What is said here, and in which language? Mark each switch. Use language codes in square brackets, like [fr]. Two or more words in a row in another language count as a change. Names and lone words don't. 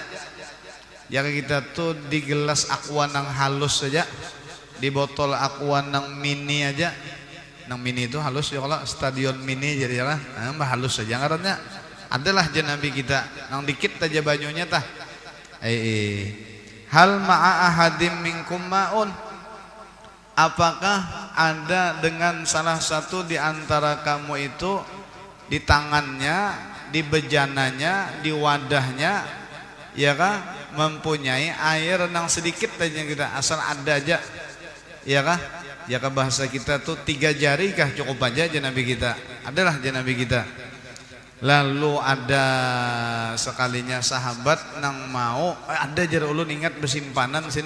[bjn] Ya kita tuh di gelas aqua nang halus saja, di botol aqua nang mini aja. Nang mini itu halus ya, kalau stadion mini jadi lah, mbah halus saja ngarannya. Adalah Nabi kita nang dikit aja banyunya tah. [ar] Hal ma'a ahadim minkum ma'un. [id] Apakah ada dengan salah satu di antara kamu itu di tangannya, di bejananya, di wadahnya, [bjn] ya kah? Mempunyai air nang sedikit aja kita, asal ada aja, ya kah? Ya kah bahasa kita tuh 3 jari kah cukup aja Nabi kita. Adalah Nabi kita. Lalu ada sekalinya sahabat nang mau ada jar ulun ingat bersimpanan sini.